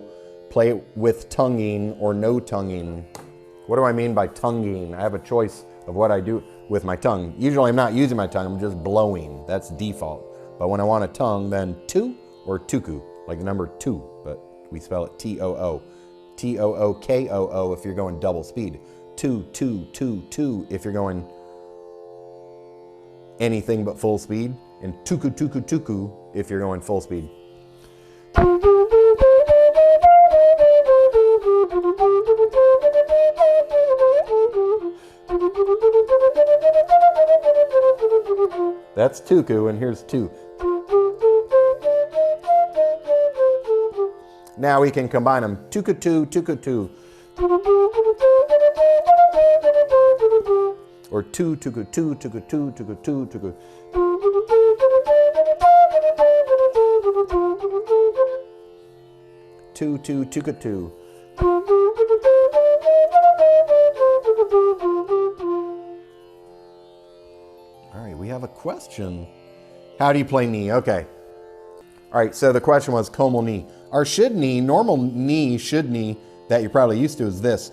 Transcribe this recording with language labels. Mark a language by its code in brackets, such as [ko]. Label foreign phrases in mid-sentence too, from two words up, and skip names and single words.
[en] Play it with tonguing or no tonguing. What do I mean by tonguing? I have a choice of what I do with my tongue. Usually I'm not using my tongue, I'm just blowing. That's default. But when I want a tongue, then tu or tuku, like the number 2, but we spell it T-O-O. T-O-O-K-O-O if you're going double speed. Tu, tu, tu, tu if you're going anything but full speed. And tuku, tuku, tuku if you're going full speed. That's tuku, and here's tu. Now we can combine them. Tuku-tu, tuku-tu. Or tu, tuku-tu, tuku-tu, tuku-tu, tuku. Tu, tu, tuku-tu. All right, we have a question. How do you play knee? Okay. All right, so the question was comal knee. Our should knee, normal knee, should knee that you're probably used to is this.